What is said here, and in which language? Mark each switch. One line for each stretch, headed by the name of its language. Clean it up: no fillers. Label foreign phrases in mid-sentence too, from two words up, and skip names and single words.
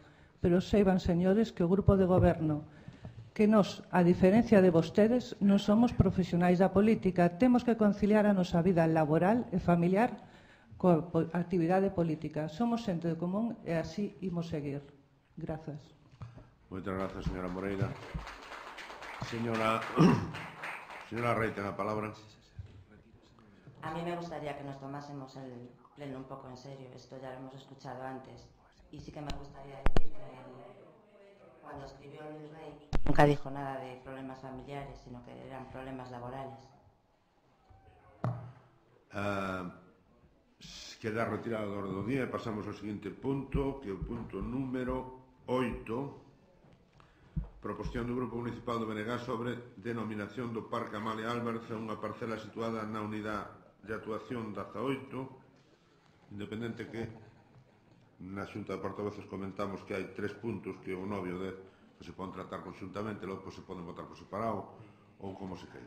Galician: Pero seiban, señores, que o grupo de goberno, que nós, a diferencia de vostedes, non somos profesionais da política. Temos que conciliar a nosa vida laboral e familiar coa actividade política. Somos xente de común e así imos seguir. Grazas. Moitas grazas, señora Moreira. Señora Rey, ten a palabra.
Spanish: A mí me gustaría que nos tomásemos el pleno un poco en serio. Esto ya lo hemos escuchado antes. Y sí que me gustaría decir que cuando escribió Luis Rey nunca dijo nada de problemas familiares, sino que eran problemas laborales.
Galician: Queda retirado do orde do día e pasamos ao seguinte punto, que é o punto número 8. Proposición do Grupo Municipal do BNG sobre denominación do Parque Amalia Álvarez a unha parcela situada na unidade de actuación 18, independente que na Xunta de Portavoces comentamos que hai 3 puntos que o novio de que se poden tratar conxuntamente, logo se poden votar por separado ou como se queira.